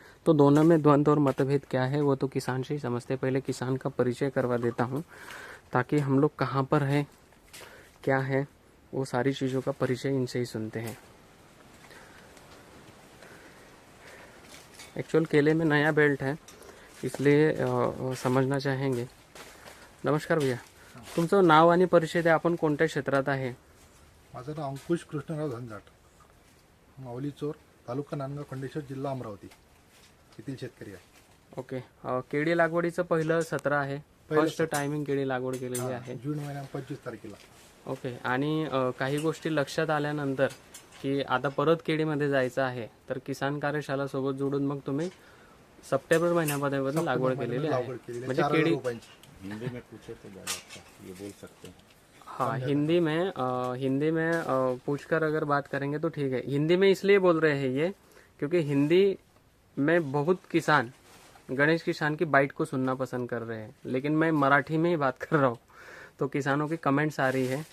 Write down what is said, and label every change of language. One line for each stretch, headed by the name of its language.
Hindi: तो दोनों में द्वंद्व और मतभेद क्या है वो तो किसान से ही समझते। पहले किसान का परिचय करवा देता हूँ ताकि हम लोग कहाँ पर हैं, क्या है, वो सारी चीज़ों का परिचय इनसे ही सुनते हैं। एक्चुअल केले में नया बेल्ट है इसलिए समझना चाहेंगे।
Marathi: नमस्कार भैया, तुमचं नाव आणि परिचय द्या, आपण कोणत्या क्षेत्रात आहे? माझं नाव अंकुश कृष्णराव झंजाट, माऊली चोर, तालुका नांदगाव, खंडेश्वर, जिल्हा अमरावती येथील शेतकरी आहे। ओके, केळी लागवडीचं पहिलं सत्र आहे, फर्स्ट टायमिंग केळी लागवड केलेली आहे जून महिन्यात 25 तारखेला। ओके, आणि काही गोष्टी लक्षात आल्यानंतर की आता परत केळीमध्ये जायचं आहे तर किसान कार्यशाला सोबत जोडून मग तुम्ही सप्टेंबर महिन्यामध्ये लागवड केलेली आहे। म्हणजे केळी
Hindi: हिंदी में पूछे तो ज़्यादा अच्छा, ये बोल सकते हैं। हाँ, हिंदी में पूछकर अगर बात करेंगे तो ठीक है। हिंदी में इसलिए बोल रहे हैं ये क्योंकि हिंदी में बहुत किसान गणेश किसान की बाइट को सुनना पसंद कर रहे हैं, लेकिन मैं मराठी में ही बात कर रहा हूँ तो किसानों की कमेंट्स आ रही है।